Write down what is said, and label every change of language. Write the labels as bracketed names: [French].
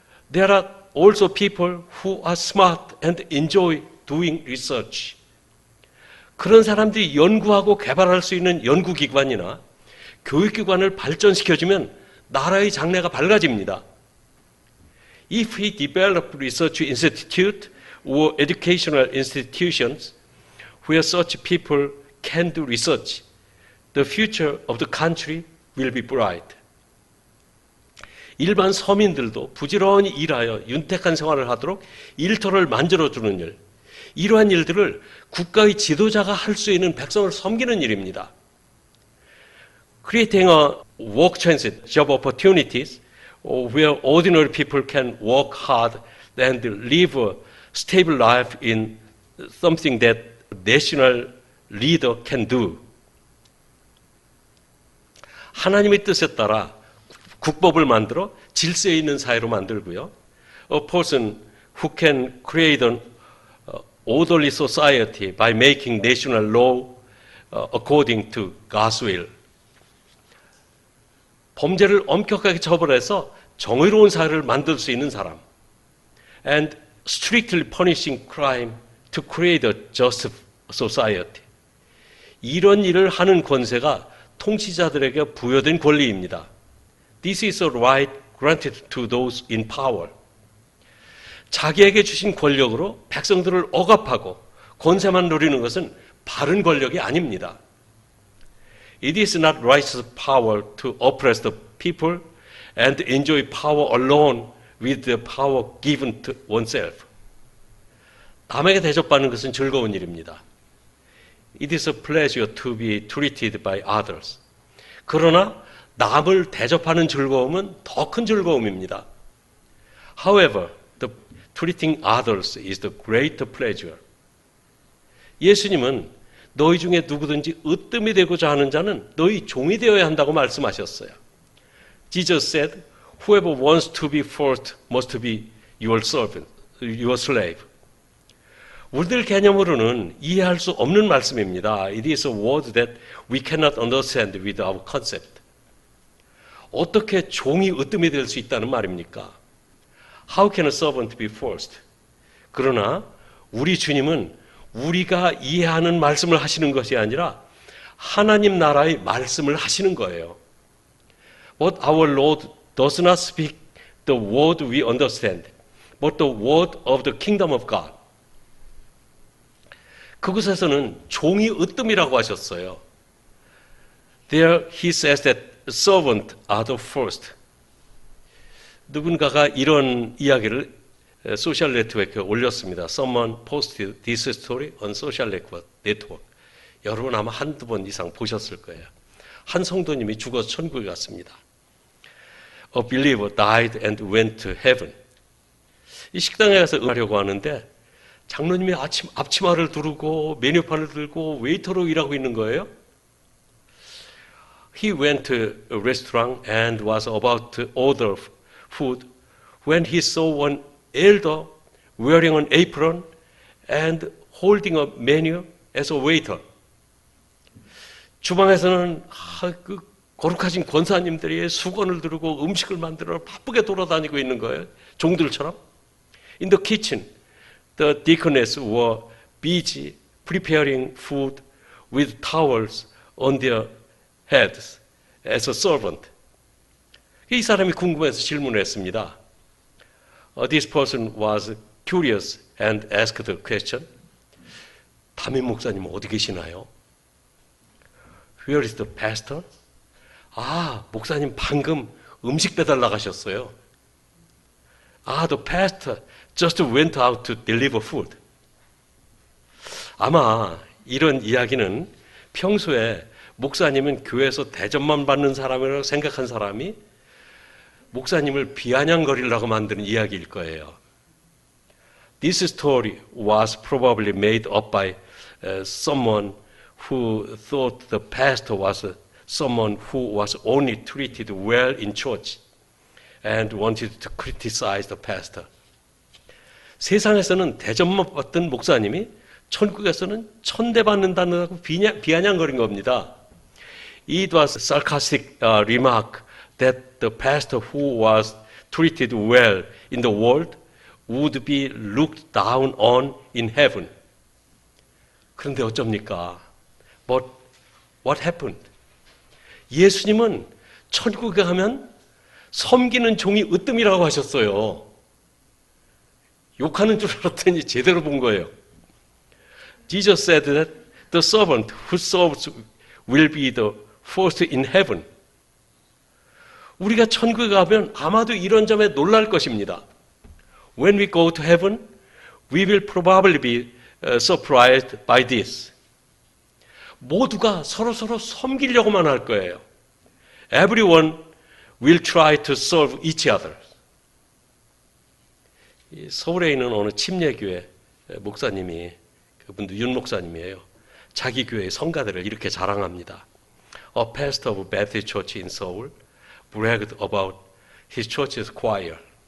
[English] There are also people who are smart and enjoy doing research. [Korean] 그런 사람들이 연구하고 개발할 수 있는 연구기관이나 교육기관을 발전시켜주면 나라의 장래가 밝아집니다. [English] If we develop research institute or educational institutions where such people can do research, the future of the country will be bright. [Korean] 일반 서민들도 부지런히 일하여 윤택한 생활을 하도록 일터를 만들어주는 일, 이러한 일들을 국가의 지도자가 할 수 있는 백성을 섬기는 일입니다. [English] Creating a work transit, job opportunities, where ordinary people can work hard and live a stable life in something that national leader can do. [Korean] 하나님의 뜻에 따라 국법을 만들어 질서에 있는 사회로 만들고요. [English] A person who can create an orderly society by making national law according to God's will. [Korean] 범죄를 엄격하게 처벌해서 정의로운 사회를 만들 수 있는 사람. [English] And strictly punishing crime to create a just society. [Korean] 이런 일을 하는 권세가 통치자들에게 부여된 권리입니다. [English] This is a right granted to those in power. [Korean] 자기에게 주신 권력으로 백성들을 억압하고 권세만 누리는 것은 바른 권력이 아닙니다. [English] It is not righteous power to oppress the people and enjoy power alone with the power given to oneself. [Korean] 남에게 대접받는 것은 즐거운 일입니다. [English] It is a pleasure to be treated by others. [Korean] 그러나 남을 대접하는 즐거움은 더 큰 즐거움입니다. [English] However, treating others is the greater pleasure. [Korean] 예수님은 너희 중에 누구든지 으뜸이 되고자 하는 자는 너희 종이 되어야 한다고 말씀하셨어요. [English] Jesus said, whoever wants to be first must be your servant, your slave. [Korean] 우리들 개념으로는 이해할 수 없는 말씀입니다. [English] It is a word that we cannot understand with our concept. [Korean] 어떻게 종이 으뜸이 될 수 있다는 말입니까? [English] How can a servant be first? [Korean] 그러나 우리 주님은 우리가 이해하는 말씀을 하시는 것이 아니라 하나님 나라의 말씀을 하시는 거예요. [English] But our Lord does not speak the word we understand, but the word of the kingdom of God. [Korean] 그곳에서는 종이 으뜸이라고 하셨어요. [English] There he says that servant are the first. [Korean] 누군가가 이런 이야기를 소셜 네트워크에 올렸습니다. [English] Someone posted this story on social network. [Korean] 여러분 아마 한두 번 이상 보셨을 거예요. 한 성도님이 죽어서 천국에 갔습니다. [English] A believer died and went to heaven. [Korean] 이 식당에 가서 응하려고 하는데 장로님이 앞치마를 두르고 메뉴판을 들고 웨이터로 일하고 있는 거예요. [English] He went to a restaurant and was about to order food when he saw one elder wearing an apron and holding a menu as a waiter. [Korean] 주방에서는 그 거룩하신 권사님들이 수건을 들고 음식을 만들어 바쁘게 돌아다니고 있는 거예요. 종들처럼. [English] In the kitchen, the deaconess were busy preparing food with towels on their heads as a servant. [Korean] 이 사람이 궁금해서 질문을 했습니다. [English] This person was curious and asked the question. [Korean] 담임 목사님은 어디 계시나요? [English] Where is the pastor? [Korean] 목사님 방금 음식 배달 나가셨어요. [English] The pastor just went out to deliver food. [Korean] 아마 이런 이야기는 평소에 목사님은 교회에서 대접만 받는 사람이라고 생각한 사람이 목사님을 비아냥거리려고 만드는 이야기일 거예요. [English] This story was probably made up by someone who thought the pastor was someone who was only treated well in church and wanted to criticize the pastor. [Korean] 세상에서는 대접만 받던 목사님이 천국에서는 천대받는다고 비아냥거린 겁니다. [English] It was a sarcastic remark that the pastor who was treated well in the world would be looked down on in heaven. [Korean] 그런데 어쩝니까? [English] But what happened? [Korean] 예수님은 천국에 가면 섬기는 종이 으뜸이라고 하셨어요. 욕하는 줄 알았더니 제대로 본 거예요. [English] Jesus said that the servant who serves will be the first in heaven. [Korean] 우리가 천국에 가면 아마도 이런 점에 놀랄 것입니다. [English] When we go to heaven, we will probably be surprised by this. [Korean] 모두가 서로서로 섬기려고만 할 거예요. [English] Everyone will try to serve each other. [Korean] 서울에 있는 어느 침례교회 목사님이, 그분도 윤 목사님이에요. 자기 교회의 성가대를 이렇게 자랑합니다. [English] A pastor of Baptist Church in Seoul bragged about his church's choir.